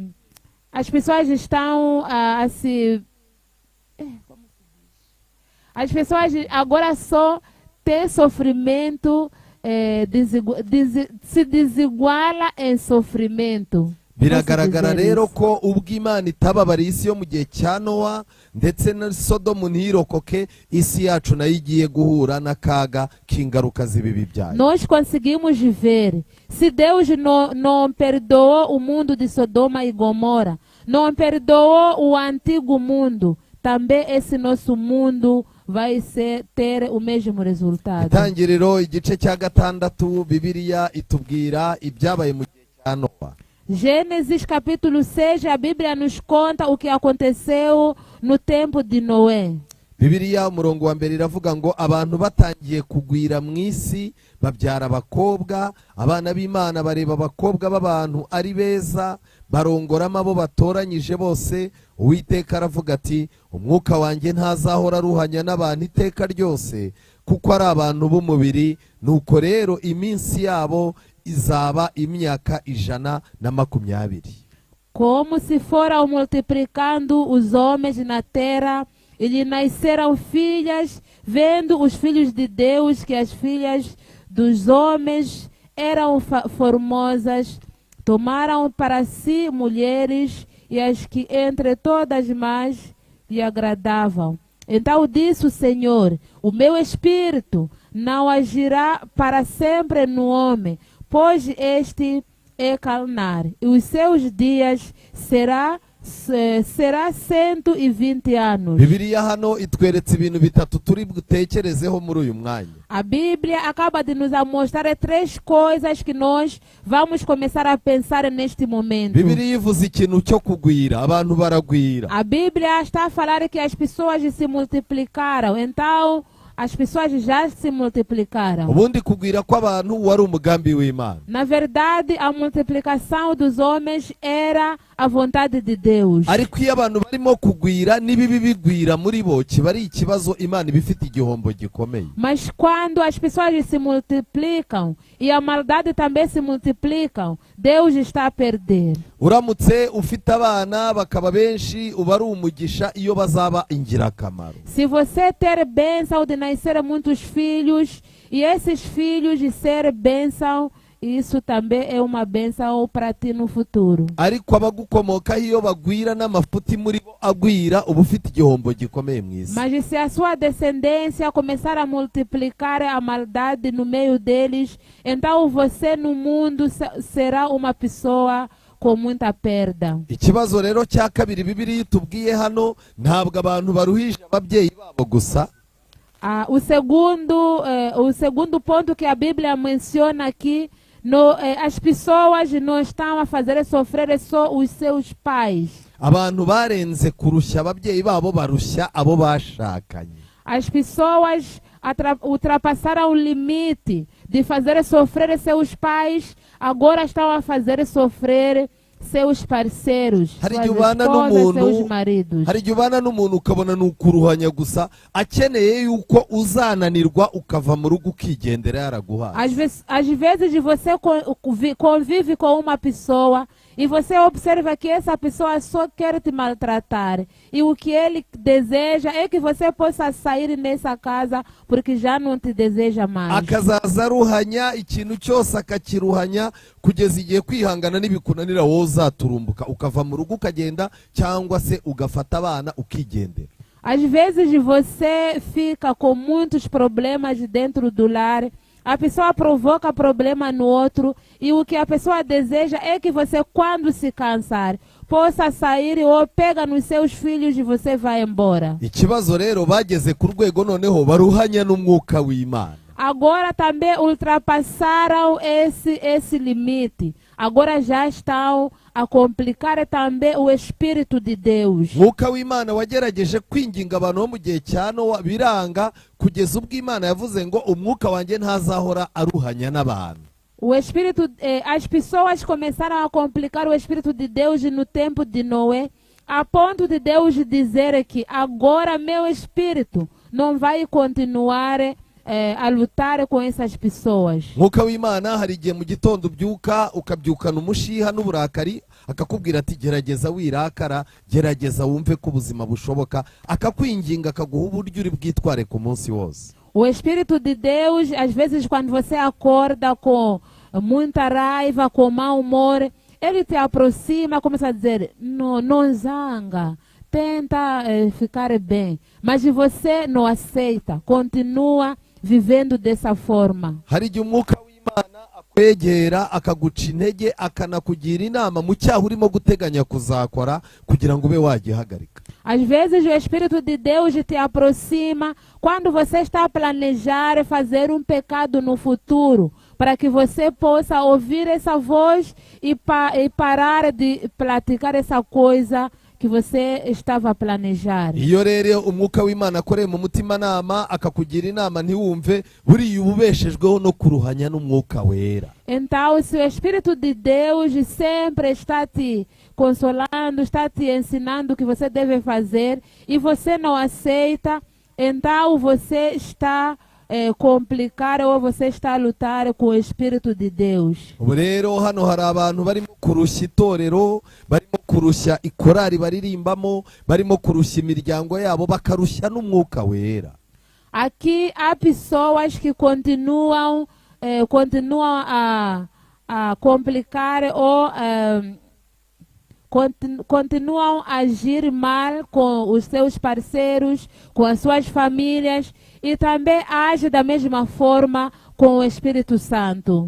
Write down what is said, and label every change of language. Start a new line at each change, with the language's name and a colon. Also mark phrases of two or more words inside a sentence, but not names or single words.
Portuguese: As pessoas estão a se... Como se diz? As pessoas agora só têm sofrimento, se desiguala em sofrimento.
Kinyarwanda: Biragaragara rero ko ubwo Imana itababariye isi yo mu gihe cya Nowa ndetse na Sodomu ntirokoke, isi yacu nayo igiye guhura n'akaga k'ingaruka z'ibibi byayo.
Portuguese: Nós conseguimos ver. Se Deus não perdoou o mundo de Sodoma e Gomorra, não perdoou o antigo mundo, também esse nosso mundo vai ter o mesmo resultado.
Kinyarwanda: Itangiriro igice cya 6 Bibiliya itubwira ibyabaye mu gihe cya Nowa.
Portuguese: Gênesis capítulo 6, a Bíblia nos conta o que aconteceu no tempo de Noé.
Kinyarwanda: Bibiliya umurongo wa mbere iravuga ngo abantu batangiye kugwira mu isi babyara abakobwa, abana b'Imana bareba abakobwa b'abantu ari beza, barongoramo abo batoranyije bose. Uwiteka aravuga ati, umwuka wanjye ntazahora aruhanya n'abantu iteka ryose, kuko ari abantu b'umubiri. Nuko rero iminsi yabo izaba imyaka 120.
Portuguese: Como se foram multiplicando os homens na terra, e lhe nasceram filhas, vendo os filhos de Deus que as filhas dos homens eram formosas, tomaram para si mulheres, e as que entre todas mais lhe agradavam. Então disse o Senhor: o meu espírito não agirá para sempre no homem, pois este é carnal, e os seus dias será 120 anos.
Kinyarwanda: Bibiliya hano itweretse ibintu bitatu turi butekerezeho muri uyu mwanya.
Portuguese: A Bíblia acaba de nos mostrar 3 coisas que nós vamos começar a pensar neste momento.
Kinyarwanda: Bibiliya ivuze ikintu cyo kugwira, abantu baragwira.
Portuguese: A Bíblia está a falar que as pessoas se multiplicaram, então as pessoas já se multiplicaram.
Kinyarwanda: Ubundi kugwira kw'abantu wari umugambi w'Imana.
Portuguese: Na verdade, a multiplicação dos homens era a vontade de Deus.
Kinyarwanda: Ariko iyo abantu barimo kugwira n'ibibi bigwira muri bo, kiba ari ikibazo, Imana ibifite igihombo gikomeye.
Portuguese: Mas quando as pessoas se multiplicam e a maldade também se multiplicam, Deus está a perder.
Kinyarwanda: Uramutse ufite abana bakaba benshi, uba ari umugisha iyo bazaba ingirakamaro.
Portuguese: Se você ter bênção de nascer muitos filhos e esses filhos de ser bênção, isso também é uma bênção para ti no futuro.
Kinyarwanda: Ariko abagukomokaho iyo bagwira n'amafuti muri bo agwira, uba ufite igihombo gikomeye mu isi.
Portuguese: Mas se a sua descendência começar a multiplicar a maldade no meio deles, então você no mundo será uma pessoa com muita perda.
Kinyarwanda: Ikibazo rero cya kabiri Bibiliya itubwiye hano, ntabwo abantu baruhije ababyeyi babo gusa.
Portuguese: O segundo ponto que a Bíblia menciona aqui, as pessoas não estão a fazer sofrer só os seus pais.
Kinyarwanda: Abantu barenze kurushya ababyeyi babo, barushya abo bashakanye.
Portuguese: As pessoas ultrapassaram o limite de fazer sofrer seus pais, agora estão a fazer sofrer seus parceiros, suas esposas, seus maridos.
Kinyarwanda: Hari igihe ubana n'umuntu ukabona ni ukuruhanya gusa, akeneye yuko uzananirwa ukava mu rugo ukigendera yaraguhaye.
Portuguese: Às vezes você convive com uma pessoa e você observa que essa pessoa só quer te maltratar. E o que ele deseja é que você possa sair nessa casa porque já não te deseja mais.
Kinyarwanda: Akazaza aruhanya ikintu cyose akakiruhanya kugeza igihe kwihangana nibikunanira wowe uzaturumbuka ukava mu rugo ukagenda, cyangwa se ugafata abana ukigendera.
Portuguese: Às vezes você fica com muitos problemas dentro do lar. A pessoa provoca problema no outro e o que a pessoa deseja é que você, quando se cansar, possa sair ou pega nos seus filhos e você vai embora.
Kinyarwanda: Ikibazo rero bageze ku rwego noneho baruhanya n'umwuka w'Imana.
Portuguese: Agora também ultrapassaram esse limite. agora já estão a complicar também o Espírito de Deus.
Kinyarwanda: mwuka w'imana wagerageje kwinginga abantu bo mu gihe cya nowa biranga, kugeza ubwo imana yavuze ngo umwuka wanjye ntazahora aruhanya n'abantu.
Portuguese: O Espírito, as pessoas começaram a complicar o Espírito de Deus no tempo de Noé, a ponto de Deus dizer que agora meu Espírito não vai continuar a lutar com essas pessoas.
Kinyarwanda: mwuka w'imana hari igihe mu gitondo ubyuka ukabyukana umushiha n'uburakari, akakubwira ati gerageza wirakara, gerageza wumve ko ubuzima bushoboka, akakwinginga akaguha uburyo uri bwitware ku munsi wose.
Portuguese: O Espírito de Deus, às vezes quando você acorda com muita raiva, com mau humor, ele te aproxima, começa a dizer, não zanga, tenta ficar bem. Mas você não aceita, continua vivendo dessa forma.
Kinyarwanda: hari igihe umwuka w'imana akwegera akaguca intege, akanakugira inama mu cyaha urimo guteganya kuzakora kugira ngo ube wagihagarika.
Portuguese: Às vezes o Espírito de Deus te aproxima quando você está a planejar fazer um pecado no futuro, para que você possa ouvir essa voz e parar de praticar essa coisa que você estava a planejar.
Kinyarwanda: iyo rero umwuka w'imana akoreye mu mutimanama akakugira inama ntiwumve, buriya uba ubeshejweho no kuruhanya n'umwuka wera.
Portuguese: Então, se o Espírito de Deus sempre está te consolando, está te ensinando o que você deve fazer, e você não aceita, então você está complicar ou você está a lutar com o Espírito de Deus.
Kinyarwanda: ubu rero hano hari abantu barimo kurushya itorero, barimo kurushya ikorari baririmbamo, barimo kurushya imiryango yabo, bakarushya n'umwuka wera.
Portuguese: Aqui há pessoas que continuam a complicar ou continuam a agir mal com os seus parceiros, com as suas famílias, e também age da mesma forma com o Espírito Santo.